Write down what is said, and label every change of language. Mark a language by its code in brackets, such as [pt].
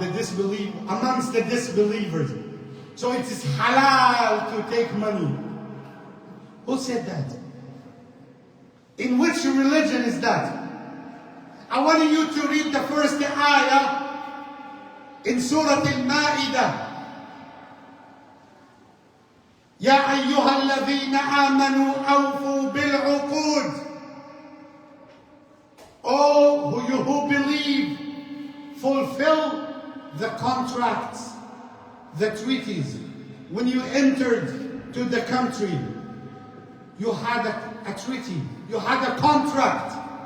[en] The disbelief, amongst the disbelievers. So it is halal to take money. Who said that? In which religion is that? I want you to read the first ayah in Surah Al-Ma'idah. [ar] يا أيها الذين آمنوا أوفوا بالعقود. [en] Oh, you who believe, fulfill the contracts, the treaties. When you entered to the country, you had a treaty, you had a contract.